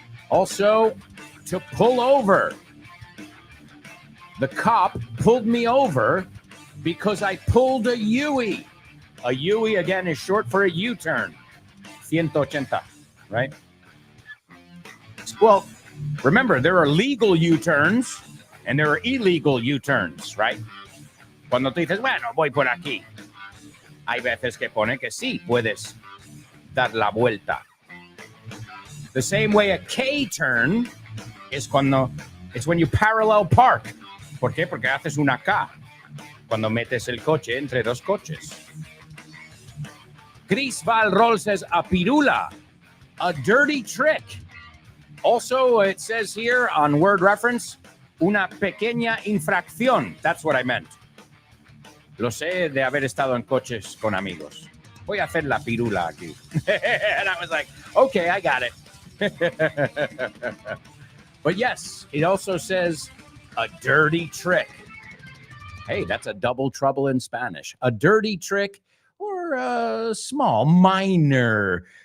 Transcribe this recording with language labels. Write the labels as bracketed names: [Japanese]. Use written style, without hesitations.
[English] Also, to pull over. The cop pulled me over because I pulled a Heeeeey. A Heeeeey, again, is short for a U-turn. 180, right? Well, remember, there are legal U-turns and there are illegal U-turns, right? [Spanish] Cuando tú dices, bueno, voy por aquí. Hay veces que pone que sí, puedes dar la vuelta. [English] The same way a K-turn es when you parallel park. [Spanish] ¿Por qué? Porque haces una K cuando metes el coche entre dos coches. [English] Chris Valrol says a pirula, a dirty trick. Also, it says here on word reference, [Spanish] una pequeña infracción. [English] That's what I meant. [Spanish] Lo sé de haber estado en coches con amigos. Voy a hacer la pirula aquí. [English] And I was like, okay, I got it. But yes, it also says a dirty trick. Hey, that's a double trouble in Spanish. A dirty trick or a small, minor